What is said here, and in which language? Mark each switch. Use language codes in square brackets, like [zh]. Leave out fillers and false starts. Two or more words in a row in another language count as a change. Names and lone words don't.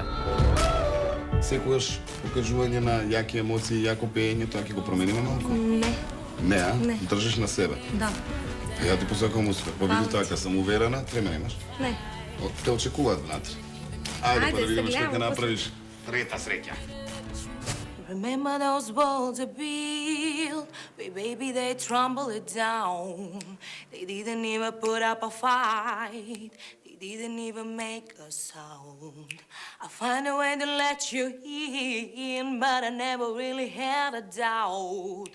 [mk] Секогаш покажување на јаки емоции, јако пеење, тоа ќе го промениме малку? Не. Не, а? Не. Држиш на себе. Да. Ја ти посакувам успех. Победи така, сум уверена, тремена имаш. Не. Те очекуваат внатре. Ајде, па да видиме што гледаме, ќе направиш. Трета среќа. [en] remember those walls are built, but baby, they tremble it down. They didn't even put up a fight. They didn't even make a sound. I find a way to let you in, but I never really had a doubt.